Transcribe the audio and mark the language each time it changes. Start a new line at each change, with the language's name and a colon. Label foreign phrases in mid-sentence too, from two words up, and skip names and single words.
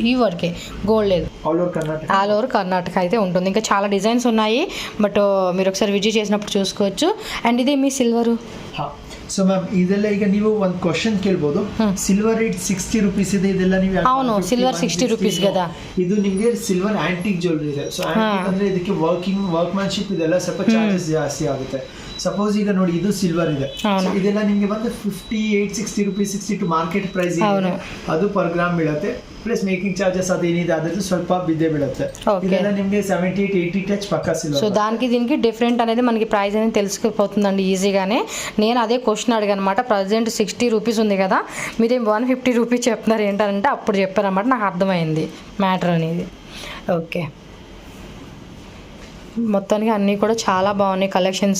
Telugu: ఈ వరకే, గోల్డ్ లేదు,
English: all over
Telugu: కర్ణాటక అయితే ఉంటుంది. ఇంకా చాలా డిజైన్స్ ఉన్నాయి, బట్ మీరు ఒకసారి విజిట్ చేసినప్పుడు చూసుకోవచ్చు. అండ్ ఇది మీ సిల్వరు.
Kannada: ಸೊ ಮ್ಯಾಮ್ ಇದೆಲ್ಲ ಈಗ ನೀವು ಒಂದು ಕ್ವಶನ್ ಕೇಳ್ಬೋದು,
English: silver rate
Kannada: 60 ರೂಪೀಸ್ ಇದೆ, ಇದೆಲ್ಲ ನೀವು
Telugu: అవును సిల్వర్ 60 రూపీస్ కదా.
Kannada: ಇದು ನಿಮಗೆ
English: silver antique jewellery
Kannada: ಇದೆ. ಸೊ ಆಂಟಿಕ್ ಅಂದ್ರೆ ಇದಕ್ಕೆ ವರ್ಕ್ಮ್ಯಾನ್ಶಿಪ್ ಇದೆಲ್ಲ ಸ್ವಲ್ಪ ಚಾರ್ಜಸ್ ಜಾಸ್ತಿ ಆಗುತ್ತೆ. ಸಪೋಸ್ ಈಗ ನೋಡಿ ಇದು ಸಿಲ್ವರ್ ಇದೆ, ಇದೆಲ್ಲ ನಿಮಗೆ ಬಂದು 58-60 ರೂಪೀಸ್, 62
English: market price
Kannada: ಇದೆ. ಅದು
English: per gram
Kannada: ಬೀಳುತ್ತೆ,
English: plus making charges
Kannada: ಅದೇನಿದೆ ಅದ್ರದ್ದು ಸ್ವಲ್ಪ ಬಿದ್ದೇ ಬೀಳುತ್ತೆ. ಇದೆಲ್ಲ ನಿಮಗೆ 78-80 ಟಚ್
Telugu: పక్కా సిల్వర్. సో దానికి దీనికి డిఫరెంట్ అనేది మనకి ప్రైస్ అనేది తెలిసిపోతుందండి ఈజీగానే. నేను అదే క్వశ్చన్ అడిగాను అనమాట. ప్రజెంట్ 60 రూపీస్ ఉంది కదా, మీరేం 150 రూపీస్ చెప్తున్నారు ఏంటంటే అప్పుడు చెప్పారన్నమాట. నాకు అర్థమైంది మ్యాటర్ అనేది. ఓకే, మొత్తానికి అన్నీ కూడా చాలా బాగున్నాయి కలెక్షన్స్.